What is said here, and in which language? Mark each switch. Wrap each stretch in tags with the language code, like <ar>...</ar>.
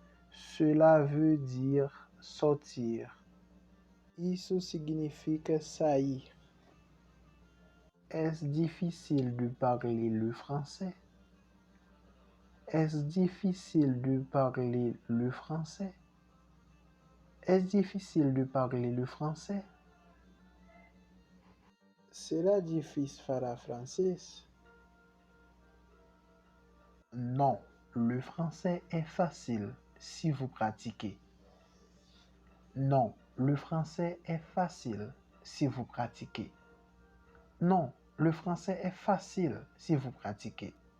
<fr>Cela veut dire sortir.</fr> <pt>Isso significa sair.</pt> <fr>Est-ce difficile de parler le français? Est-ce difficile de parler le français? Est-ce difficile de parler le français?</fr> <pt>Será difícil falar francês?</pt> <fr>Non, le français est facile si vous pratiquez. Non, le français est facile si vous pratiquez. Non, le français est facile si vous pratiquez.</fr>